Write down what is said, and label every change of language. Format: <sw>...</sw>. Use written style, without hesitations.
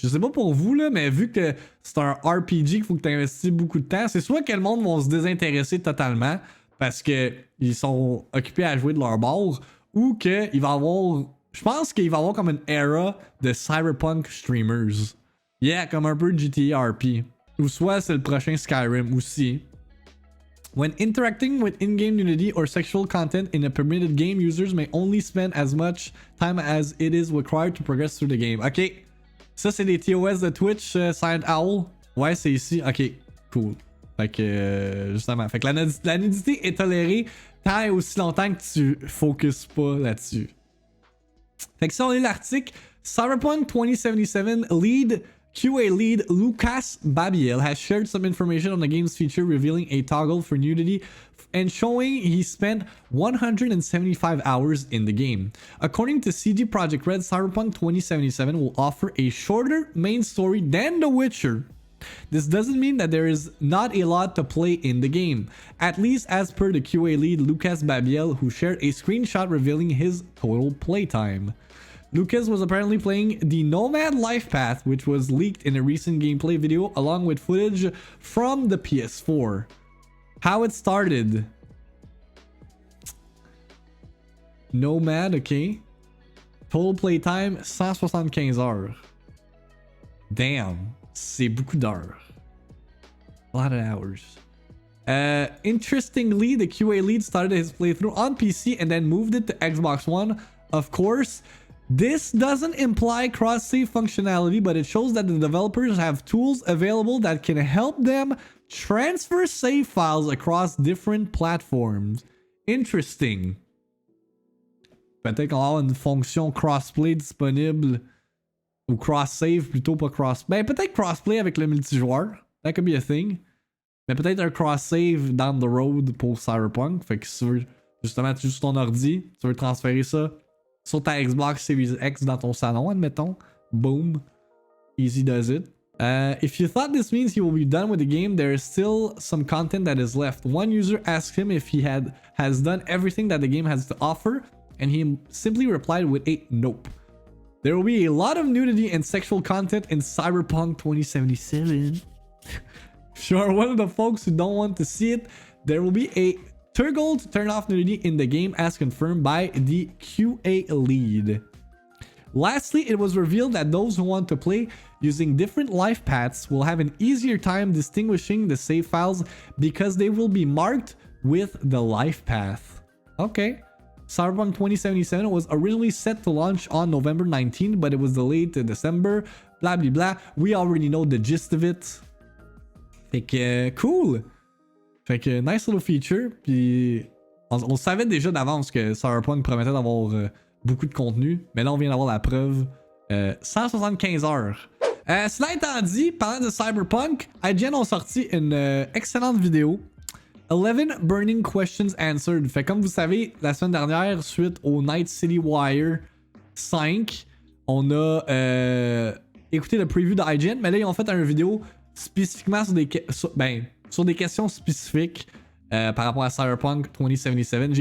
<fr>Je sais pas pour vous, là, mais vu que c'est un RPG qu'il faut que tu investisses beaucoup de temps, c'est soit que le monde va se désintéresser totalement parce que ils sont occupés à jouer de leur bord, ou qu'il va y avoir... Je pense qu'il va y avoir comme une era de Cyberpunk streamers. Yeah, comme un peu GTA RP. Ou soit c'est le prochain Skyrim aussi.</fr> <en>When interacting with in-game nudity or sexual content in a permitted game, users may only spend as much time as it is required to progress through the game. Ok.</en> <fr>Ça, c'est des TOS de Twitch, Silent Owl. Ouais, c'est ici. Ok, cool. Fait que, justement. Fait que la nudité est tolérée tant et aussi longtemps que tu focuses pas là-dessus. Fait que ça, on est l'article.</fr> <en>Cyberpunk 2077 QA lead Lucas Babiel has shared some information on the game's feature, revealing a toggle for nudity and showing he spent 175 hours in the game. According to CD Projekt Red, Cyberpunk 2077 will offer a shorter main story than The Witcher. This doesn't mean that there is not a lot to play in the game, at least as per the QA lead Lucas Babiel, who shared a screenshot revealing his total playtime. Lucas was apparently playing the Nomad Life Path, which was leaked in a recent gameplay video along with footage from the PS4. How it started. Nomad, okay. Total playtime, 175 heures.</en> <fr>Damn, c'est beaucoup d'heures.</fr> <en>A lot of hours. Interestingly, the QA lead started his playthrough on PC and then moved it to Xbox One. Of course, this doesn't imply cross-save functionality, but it shows that the developers have tools available that can help them transfer save files across different platforms. Interesting.</en> <fr>Peut-être qu'on va avoir une fonction crossplay disponible. Ou cross-save plutôt, pas cross... Ben peut-être crossplay avec le multijoueur.</fr> <en>That could be a thing.</en> <fr>Mais peut-être un cross-save</fr> <en>down the road</en> <fr>pour Cyberpunk. Fait que si tu veux, justement, tu joues sur ton ordi, tu veux transférer ça sur ta Xbox Series X dans ton salon, admettons.</fr> <en>Boom. Easy does it. If you thought this means he will be done with the game, there is still some content that is left. One user asked him if he has done everything that the game has to offer, and he simply replied with a nope. There will be a lot of nudity and sexual content in Cyberpunk 2077. If you are one of the folks who don't want to see it, there will be a toggle to turn off nudity in the game as confirmed by the QA lead. Lastly, it was revealed that those who want to play using different life paths will have an easier time distinguishing the save files because they will be marked with the life path. Okay. Cyberpunk 2077 was originally set to launch on November 19th, but it was delayed to December. Blah blah blah. We already know the gist of it.</en> <fr>Fait que cool. Fait que</fr> <en>nice little feature.</en> <fr>Puis on savait déjà d'avance que Cyberpunk promettait d'avoir beaucoup de contenu, mais là on vient d'avoir la preuve. 175 heures. Cela étant dit, parlant de Cyberpunk, IGN ont sorti une excellente vidéo.</fr> <en>11 Burning Questions Answered.</en> <fr>Fait comme vous savez, la semaine dernière, suite au Night City Wire 5, on a écouté le preview de IGN, mais là ils ont fait une vidéo spécifiquement sur des questions spécifiques par rapport à Cyberpunk 2077.</fr>